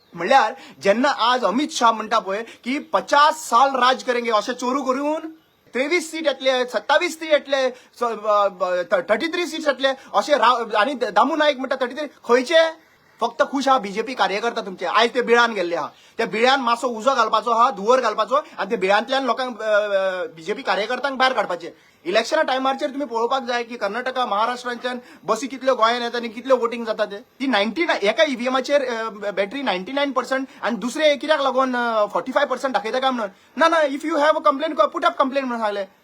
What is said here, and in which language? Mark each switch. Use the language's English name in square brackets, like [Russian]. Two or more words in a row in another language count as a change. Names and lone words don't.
[Konkani] म्हणल्यार जेन्ना आज अमित शाह म्हणटा पळय की 50 [Hindi] साल राज करेंगे [Konkani] अशें चोरू करून 23 सीट येतले 27 सीट येतले 33 सीट येतले अशें आनी दामू नाईक म्हणटा 33 खंयचे फक्त खुश आहा बीजेपी कार्यकर्ता तुमचे आयज ते बिळान गेल्ले आहा त्या बिळ्यान मातसो उजो घालपाचो आहा धुवर घालपाचो आनी ते बिळ्यांतल्यान लोकांक बीजेपी कार्यकर्त्यांक भायर काडपाचे इलेक्शना टायमाचेर तुम्ही पळोवपाक जाय की कर्नाटका महाराष्ट्रांच्यान बसी कितल्यो गोंयांत येता आनी कितल्यो वोटिंग जाता ते ती 90 एका ईव्हीएमाचेर बॅटरी 99% आनी दुसरे कित्याक लागून 45% दाखयता काय म्हणून ना ना [English] if you have a complaint put up complaint [Konkani] म्हणून सांगले